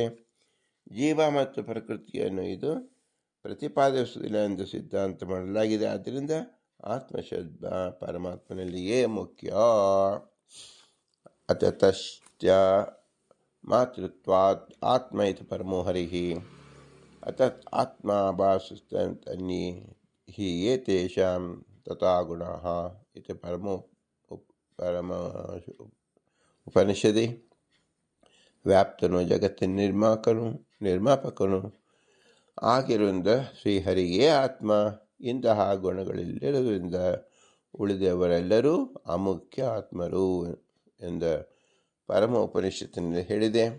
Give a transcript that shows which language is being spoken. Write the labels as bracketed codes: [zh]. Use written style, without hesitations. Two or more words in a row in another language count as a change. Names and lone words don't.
[kn] ಜೀವ ಮತ್ತು ಪ್ರಕೃತಿಯನ್ನು ಇದು ಪ್ರತಿಪಾದಿಸುವುದಿಲ್ಲ ಎಂದು ಸಿದ್ಧಾಂತ ಮಾಡಲಾಗಿದೆ. ಆದ್ದರಿಂದ ಆತ್ಮಶಬ್ದ ಪರಮಾತ್ಮನಲ್ಲಿಯೇ ಮುಖ್ಯ. [sa] ಅತತಶ್ಚ ಮಾತೃತ್ವಾತ್ ಆತ್ಮ ಇತಿ ಪರಮೋ ಹರಿಃ ಅತತ್ ಆತ್ಮ ಭಾಸಸ್ತನ್ನಿ ಹಿ ಏತೇಷಾಂ ತಥಾ ಗುಣಾಃ ಇತಿ ಪರಮ ಉಪನಿಷದಿ. [kn] ವ್ಯಾಪ್ತನು ಜಗತ್ತಿನ ನಿರ್ಮಾಪಕನು ಆಗಿರುವುದರಿಂದ ಶ್ರೀಹರಿಯೇ ಆತ್ಮ. ಇಂತಹ ಗುಣಗಳೆಲ್ಲರಿಂದ ಉಳಿದವರೆಲ್ಲರೂ ಅಮುಖ್ಯ ಆತ್ಮರು ಎಂದ ಪರಮ ಉಪನಿಷತ್ತಿನಲ್ಲಿ ಹೇಳಿದೆ.